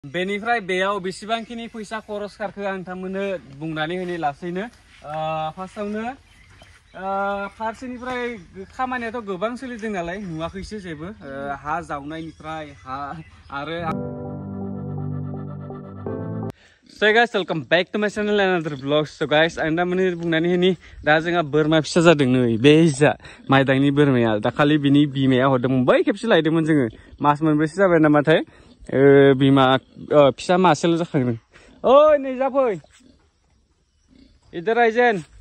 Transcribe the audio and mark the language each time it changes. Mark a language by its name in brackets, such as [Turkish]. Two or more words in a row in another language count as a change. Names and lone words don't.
[Bodo] बेनिफ्राय बेयाव बेसेबांखिनि फैसा खरस खारखो आं नोंथांमोननो बुंनानै होनो लासैनो फार्स्टआवनो फारसेनिफ्राय खामानियाथ' गोबां सोलिदों नालाय नुवाखैसो जेबो हा जावनायनिफ्राय हा आरो [English] So guys, welcome back to my channel and another vlog. So guys, [Bodo] आं दा माने बुंनानै होनि दा जोंहा बोरमा फिसा जादों नै बे जा माइदांनि बोरमाया दाखालि बिनि बिमाया हरदोंमोन बै खेबसे लायदोंमोन जोङो मास मोनब्रैसो जाबाय नामाथाय बिमा फिसा मासेल' जाखांदों ओइ नै जाफै इधर आइजेन